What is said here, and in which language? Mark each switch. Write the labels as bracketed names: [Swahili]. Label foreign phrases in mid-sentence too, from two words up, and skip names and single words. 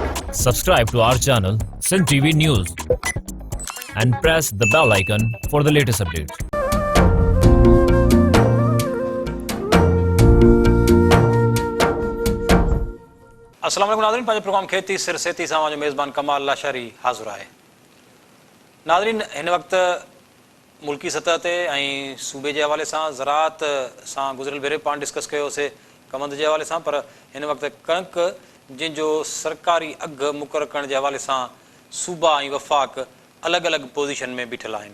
[English] Subscribe to our channel, Sin TV News, and press the bell icon for the latest updates. [Sindhi] अस्सलाम वालेकुम नाज़रीन, पंहिंजो प्रोग्राम खेती सिरसेती सां मुंहिंजो मेज़बान कमाल लाशारी हाज़िर आहे। नाज़रीन, हिन वक़्तु मुल्की सतह ते ऐं सूबे जे हवाले सां ज़राअत सां गुज़िरियल भेरे पाण डिस्कस कयोसीं कमंद जे हवाले सां, पर हिन वक़्तु कणिक जंहिंजो सरकारी अघु मुक़ररु करण जे हवाले सां सूबा ऐं वफ़ाक़ अलॻि अलॻि पोज़ीशन में बीठल आहिनि।